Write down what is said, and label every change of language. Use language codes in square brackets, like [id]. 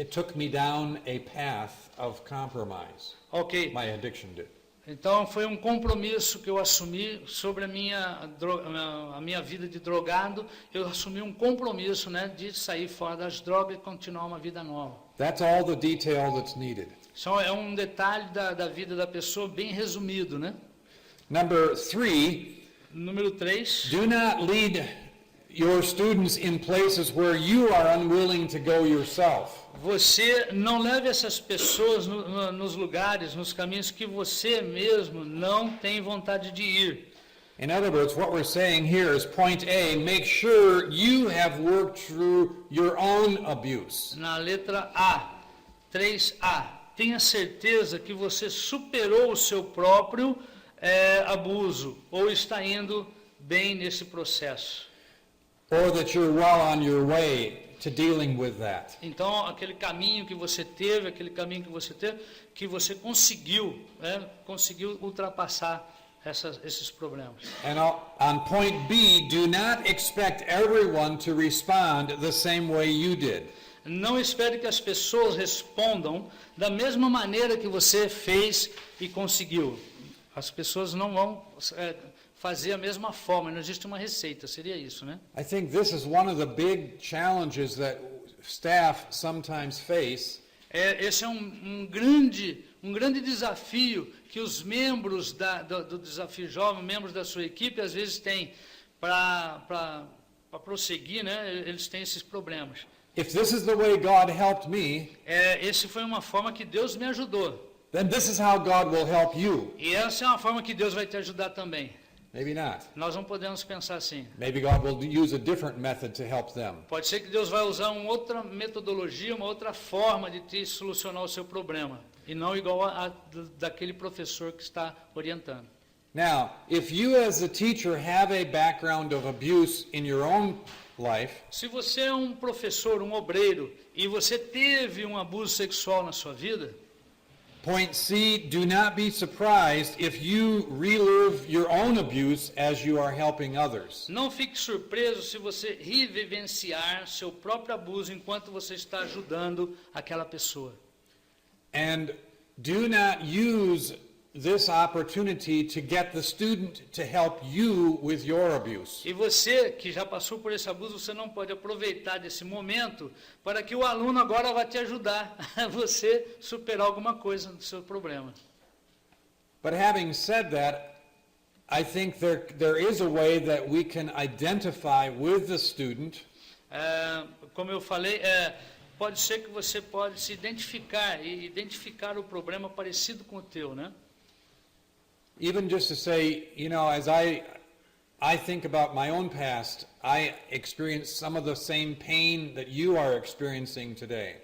[en] It took me down a path of compromise. Ok. My addiction did. [pt] Então foi um compromisso que eu assumi sobre a minha vida de drogado. Eu assumi um compromisso, né, de sair fora das drogas e continuar uma vida nova. [en] That's all the detail that's needed. [pt] Só é um detalhe da vida da pessoa bem resumido, né? [en] Number 3, [pt] Número 3. [en] do not lead your students in places where you are unwilling to go yourself. [pt] Você não leve essas pessoas nos lugares, nos caminhos que você mesmo não tem vontade de ir. [en] In other words, what we're saying here is point A, make sure you have worked through your own abuse. [pt] Na letra A, 3A, tenha certeza que você superou o seu próprio abuso ou está indo bem nesse processo. [en] Or that you're well on your way to dealing with that. [pt] Então, aquele caminho que você teve, que você conseguiu ultrapassar esses problemas. [en] And on point B, do not expect everyone to respond the same way you did. [pt] Não espere que as pessoas respondam da mesma maneira que você fez e conseguiu. As pessoas não vão fazer a mesma forma, não existe uma receita, seria isso, né? [en] I think this is one of the big challenges that staff sometimes face. [pt] Esse é um grande desafio que os membros do Desafio Jovem, membros da sua equipe, às vezes têm para prosseguir, né? Eles têm esses problemas. [en] If this is the way God helped me, [pt] Esse foi uma forma que Deus me ajudou. [en] then this is how God will help you. [pt] E essa é uma forma que Deus vai te ajudar também. [en] Maybe not. [pt] Nós não podemos pensar assim. [en] Maybe God will use a different method to help them. [pt] Pode ser que Deus vai usar uma outra metodologia, uma outra forma de te solucionar o seu problema. E não igual a daquele professor que está orientando. [en] Now, if you as a teacher have a background of abuse in your own life, [pt] Se você é um professor, um obreiro, e você teve um abuso sexual na sua vida, [en] point C, do not be surprised if you relive your own abuse as you are helping others. [pt] não fique surpreso se você revivenciar seu próprio abuso enquanto você está ajudando aquela pessoa. [en] And do not use this opportunity to get the student to help you with your abuse. [pt] E você que já passou por esse abuso, você não pode aproveitar desse momento para que o aluno agora vá te ajudar a você superar alguma coisa do seu problema. [en] But having said that, I think there is a way that we can identify with the student [pt] Como eu falei, pode ser que você pode se identificar e identificar o problema parecido com o teu, né? [en] even just to say, you know, as I think about my own past, I experienced some of the same pain that you are experiencing today.